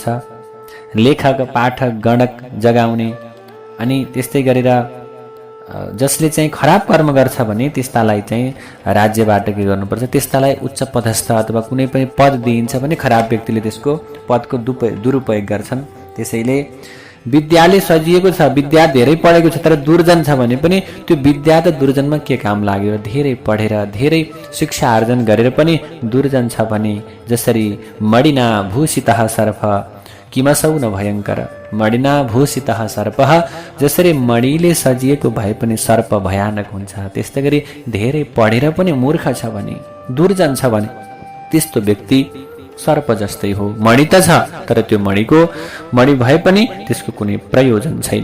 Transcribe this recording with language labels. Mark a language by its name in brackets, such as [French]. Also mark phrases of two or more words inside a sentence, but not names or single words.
[Nepali] लेखक, पाठक, गणक जगाउने अनि त्यस्तै गरेर जसले चाहिँ खराब कर्म गर्छ भने त्यस्तालाई चाहिँ राज्यबाट के गर्नुपर्छ, त्यस्तालाई उच्च पदस्थ अथवा कुनै पनि पद दिइन्छ भने खराब व्यक्तिले त्यसको पदको दुरुपयोग गर्छन्। त्यसैले विद्याले सजिएको छ, विद्या धेरै पढेको छ तर दुर्जन छ भने पनि त्यो विद्या त दुर्जनमा के काम लाग्यो? धेरै पढेर धेरै शिक्षा आर्जन गरेर पनि दुर्जन छ भने जसरी [Sanskrit] मणिना भूषितः सर्प किमसौ न भयङ्कर, मणिना भूषितः सर्प, [Nepali] जसरी मणिले सजिएको भए पनि सर्प भयानक हुन्छ, त्यस्तै गरी धेरै पढेर पनि मूर्ख छ भने, दुर्जन छ भने त्यस्तो व्यक्ति सर्प जस्तै हो। मणि त छ तर त्यो मणि भए पनि त्यसको कुनै प्रयोजन छैन।